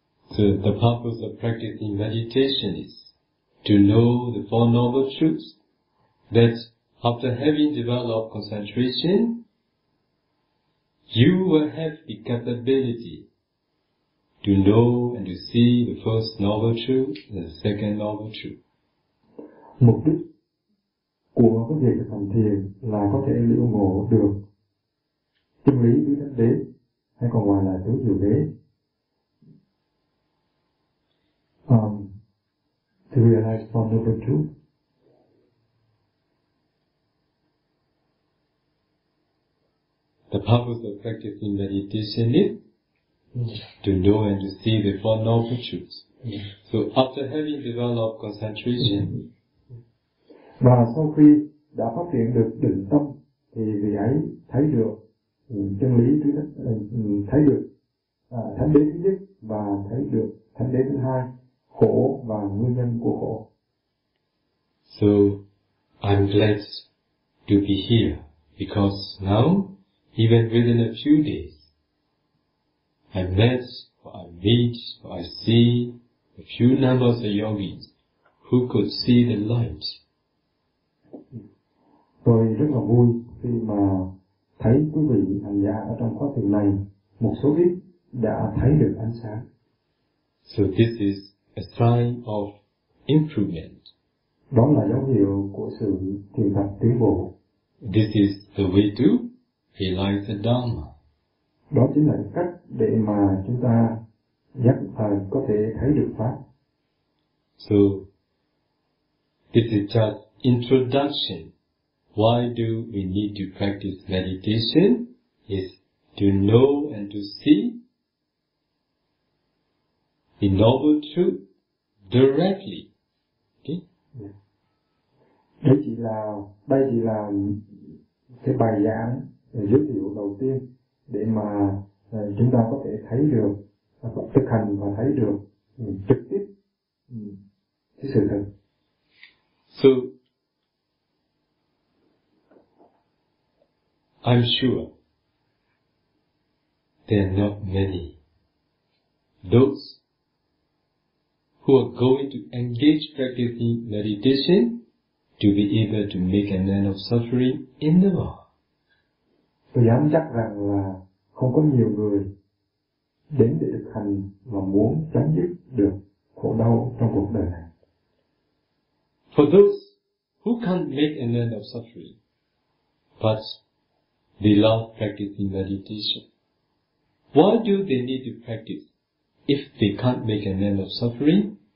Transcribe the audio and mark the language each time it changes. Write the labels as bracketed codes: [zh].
[en] So the purpose of practicing meditation is to know the four noble truths. That after having developed concentration, you will have the capability to know and to see the first noble truth and the second noble truth. [vi] Mục đích của cái việc thực hành thiền là có thể lĩnh ngộ được chân lý tứ thánh đế, hay còn gọi là tứ diệu đế. [en] To realize four noble truths. The purpose of practicing meditation is to know and to see the four noble truths. So after having developed concentration, [vi] và sau khi đã phát triển được định tâm, thì vị ấy thấy được chân lý thứ nhất thấy được thánh đế thứ nhất và thấy được thánh đế thứ hai, khổ và nguyên nhân của khổ. [en] So I'm glad to be here because now, even within a few days, I met or I meet or I see a few numbers of yogis who could see the light. [vi] Tôi rất là vui khi mà thấy quý vị hành giả ở trong khóa thiền này, một số ít đã thấy được ánh sáng. [en] So this is a sign of improvement. [vi] Đó là dấu hiệu của sự thiền tập tiến bộ. [en] This is the way to realize the Dharma. [vi] Đó chính là cách để mà chúng ta nhất thời có thể thấy được Pháp. [en] So, this is just introduction. Why do we need to practice meditation? Is to know and to see the noble truth directly. Okay? [vi] Đây chỉ là cái bài giảng giới thiệu đầu tiên để mà chúng ta có thể thấy được, thực hành và thấy được trực tiếp cái sự thật. [en] So, I'm sure there are not many those who are going to engage practicing meditation to be able to make an end of suffering in the world. [vi] Tôi dám chắc rằng là không có nhiều người đến để thực hành và muốn chấm dứt được khổ đau trong cuộc đời này. [en] For those who can't make an end of suffering, but they love practicing meditation, why do they need to practice if they can't make an end of suffering?